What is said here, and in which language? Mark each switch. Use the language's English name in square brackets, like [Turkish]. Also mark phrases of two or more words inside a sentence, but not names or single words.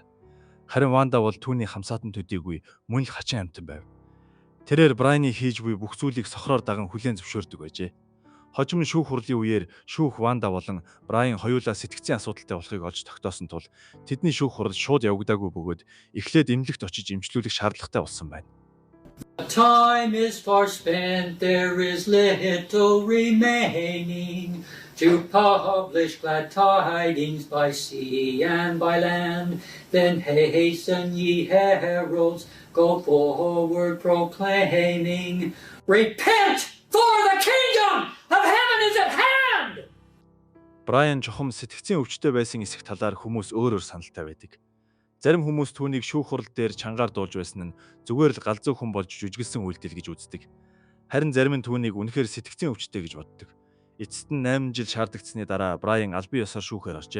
[Mongolian] Харин Ванда бол түүний хамсаатан төдийгүй мөн л хачин амьтан байв. Тэрээр Брайаны хийж буй бүх зүйлийг сохроор даган хүлээн зөвшөөрдөг байжээ. Хожим шүүх хурлын үеэр шүүх Ванда болон Брайан хоёулаа сэтгцийн асуудалтай болохыг олж тогтоосон тул тэдний шүүх хурал шууд явагдаагүй бөгөөд эхлээд эмнэлэгт очиж эмчлүүлэх шаардлагатай болсон байна. [English] Time is far spent, there is little remaining to publish glad tidings by sea and by land. Then hasten ye heralds, go forward proclaiming, repent, for the kingdom of heaven is at hand! [Mongolian] Брайан чухам сэтгцийн өвчтөй байсан эсэх талаар хүмүүс өөр өөр саналтай байдаг. Зарим хүмүүс түүнийг шүүх хурал дээр чангаар дуулж байсан нь зүгээр л галзуу хүн болж жүжиглсэн үйлдэл гэж үздэг. Харин зарим нь түүнийг үнэхээр сэтгцийн өвчтэй гэж боддог. Эцэст нь 8 жил шаардагдсны дараа Брайан албан ёсоор шүүхээр оржээ.